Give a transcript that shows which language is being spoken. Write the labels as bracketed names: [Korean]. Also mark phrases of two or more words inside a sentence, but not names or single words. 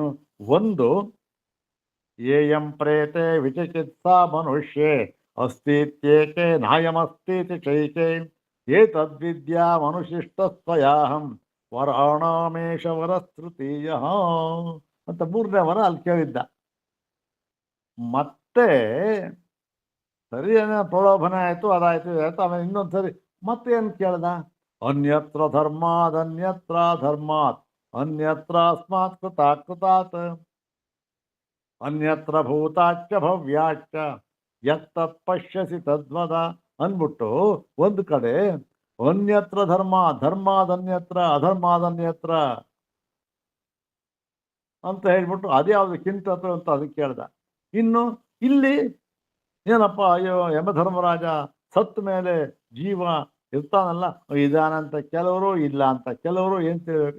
[Sanskrit] ಒಂದು, ಏಯಂ ಪ್ರೇತೆ ವಿಚಿಕಿತ್ಸಾ ಮನುಷ್ಯೇ ಅಸ್ತಿತ್ಯೇಕೆ ನಾಯಮಸ್ತೀತಿ ಚೈಕೆ ಏತದ್ವಿದ್ಯಾ ಮನುಶಿಷ್ಟಸ್ತ್ವಯಾಹಂ ವರಾಣಾಮೇಶ ವರಸ್ತೃತೀಯ [Kannada] ಅಂತ 3ನೇ ವರ ಅಲ್ಲಿ ಕೇಳಿದ್ದ. ಮತ್ತೆ ಸರಿ ಪ್ರಲೋಭನೆ ಆಯಿತು, ಅದಾಯ್ತು ಆಯ್ತು. ಆಮೇಲೆ ಇನ್ನೊಂದು ಸರಿ ಮತ್ತೆ ಏನು ಕೇಳ್ದ? [Sanskrit] ಅನ್ಯತ್ರ ಧರ್ಮಾತ್ ಅನ್ಯತ್ರ ಅಸ್ಮಾತ್ ಕೃತಾತ್ ಅನ್ಯತ್ರ ಭೂತಾಚ್ಯ ಭವ್ಯಾಚ್ಯ ಯತ್ತತ್ ಪಶ್ಯಸಿ ತದ್ವದ [Kannada] ಅಂದ್ಬಿಟ್ಟು ಒಂದು ಕಡೆ [Sanskrit] ಅನ್ಯತ್ರ ಧರ್ಮಾದನ್ಯತ್ರ ಅಧರ್ಮಾದನ್ಯತ್ರ [Kannada] ಅಂತ ಹೇಳ್ಬಿಟ್ಟು ಅದ್ಯಾವುದು ಕಿಂತತ್ ಅಂತ ಅದಕ್ಕೆ ಕೇಳ್ದ. ಇನ್ನು ಇಲ್ಲಿ ಏನಪ್ಪ, ಅಯ್ಯೋ ಯಮಧರ್ಮರಾಜ ಸತ್ತ ಮೇಲೆ ಜೀವ ಇರ್ತಾನಲ್ಲ, ಇದಾನಂತ ಕೆಲವರು, ಇಲ್ಲ ಅಂತ ಕೆಲವರು, ಏನು ತಿಳ್ಬೇಕು?